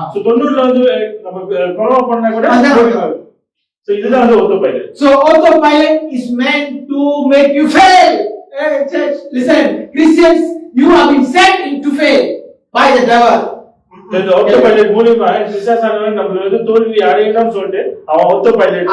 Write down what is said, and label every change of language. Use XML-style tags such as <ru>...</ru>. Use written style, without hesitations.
<ta>90ல வந்து நம்ம குறவா பண்ணா கூட so இதுதான் வந்து autopilot.</ta> <en>So autopilot is meant to make you fail. Hey church, listen, Christians, you have been set to fail by the devil.</en> <ta>இந்த autopilot மூலமா பிசாசானவன் நம்மள வந்து தோல்வி அடையணும்னு சொல்லிட்டு அவன் autopilot</ta>